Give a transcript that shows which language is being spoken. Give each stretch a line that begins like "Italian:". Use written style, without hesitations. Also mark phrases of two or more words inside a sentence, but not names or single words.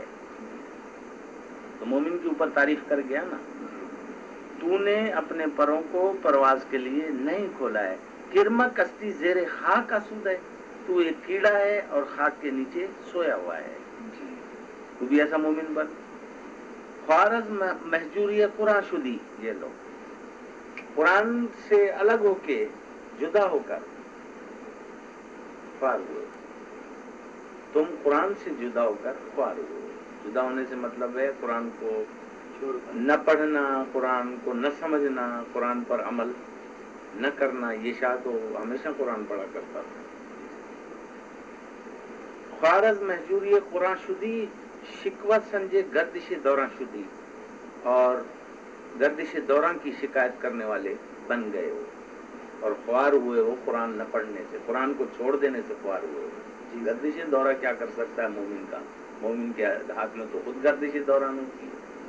Urdu: تو مومن کے اوپر تعریف کر گیا نا، تو نے اپنے پروں کو پرواز کے لیے نہیں کھولا ہے.
Persian: کرما کشتی زیر خاک آسود
Urdu: ہے، تو ایک کیڑا ہے اور خاک کے نیچے سویا ہوا ہے. تو بھی ایسا مومن بن.
Persian: خوارز محجوری قرآن شدی،
Urdu: یہ لو قرآن سے الگ ہو کے، جدا ہو کر خوار ہوئے. تم قرآن سے جدا ہو کر خوار ہوئے. جدا ہونے سے مطلب ہے قرآن کو نہ پڑھنا، قرآن کو نہ سمجھنا، قرآن پر عمل نہ کرنا. یہ شاہ تو ہمیشہ قرآن پڑھا کرتا تھا.
Persian: خوارز محجوری قرآن شدی، شکوہ سنجے گردش دوراں شدی،
Urdu: اور گردش دوراں کی شکایت کرنے والے بن گئے ہو اور خوار ہوئے ہو قرآن نہ پڑھنے سے، قرآن کو چھوڑ دینے سے خوار ہوئے ہو. گردش دورہ کیا کر سکتا ہے مومن کا؟ مومن کے ہاتھ میں تو خود گردش دوران ہوتی ہے.